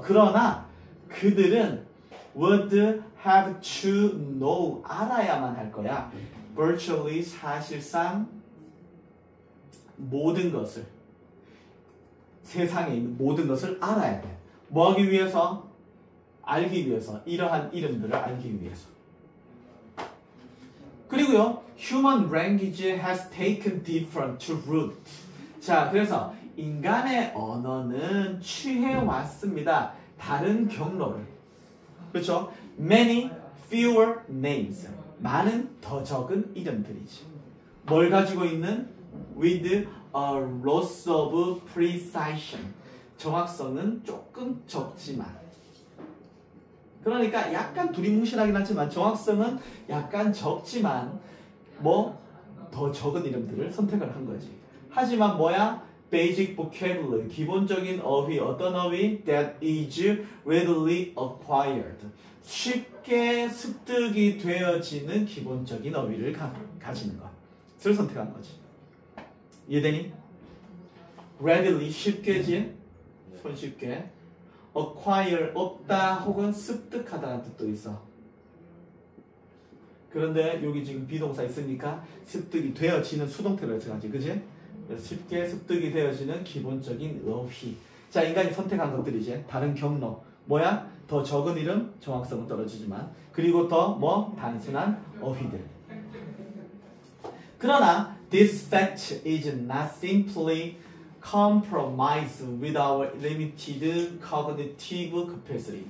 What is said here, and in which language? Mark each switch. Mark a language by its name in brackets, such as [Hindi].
[Korean] 그러나 그들은 [English] would have to know, [Korean] 알아야만 할 거야. virtually, 사실상 모든 것을, 세상에 있는 모든 것을 알아야 돼. 뭐 하기 위해서? 알기 위해서. 이러한 이름들을 알기 위해서. 그리고요, [English] human language has taken different route. [Korean] 자, 그래서 인간의 언어는 취해왔습니다. 다른 경로를. 그렇죠? [English] Many fewer names. [Korean] 많은 더 적은 이름들이지. 뭘 가지고 있는? [English] With a loss of precision. [Korean] 정확성은 조금 적지만. 그러니까 약간 두리뭉실하긴 하지만 정확성은 약간 적지만 뭐 더 적은 이름들을 선택을 한 거지. 하지만 뭐야? [English] Basic vocabulary, [Korean] 기본적인 어휘, 어떤 어휘? [English] That is readily acquired. [Korean] 쉽게 습득이 되어지는 기본적인 어휘를 가지는 것을 선택한 거지. 이해되니? Readily, 쉽게지? 손쉽게. acquire, 얻다 혹은 습득하다는 뜻도 있어. 그런데 여기 지금 비동사 있으니까 습득이 되어지는 수동태로 해석하지, 그지? 쉽게 습득이 되어지는 기본적인 어휘. 자, 인간이 선택한 것들이지. 다른 경로. 뭐야? 더 적은 이름, 정확성은 떨어지지만. 그리고 더 뭐? 단순한 어휘들. 그러나 [English] this fact is not simply compromise with our limited cognitive capacity.